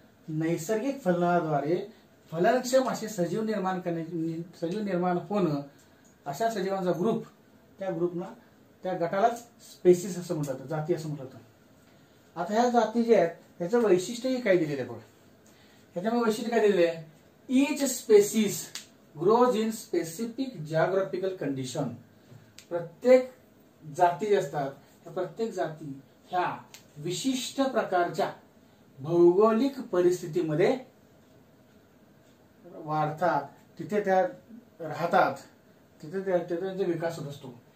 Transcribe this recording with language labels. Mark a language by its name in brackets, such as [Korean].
[Marathi] नैसर्गिक फलनाद्वारे फलनक्षम असे सजीव निर्माण होणं, अशा सजीवांचा ग्रुप, त्या गटालाच स्पेसिस असं म्हणतात, जाती असं म्हणतात. आता ह्या जाती जे आहेत त्याचं वैशिष्ट्यही काय दिलेलं आहे बघा. ह्याच्यामध्ये वैशिष्ट्य काय दिलेलं आहे? [English] Each species grows in specific geographical condition. [Marathi] प्रत्येक जाती जे असतात त्या प्रत्येक जाती ह्या विशिष्ट प्रकारच्या भौगोलिक परिस्थितीमध्ये वाढतात, तिथे त्या राहतात, तिथे त्यांचा विकास होत असतो.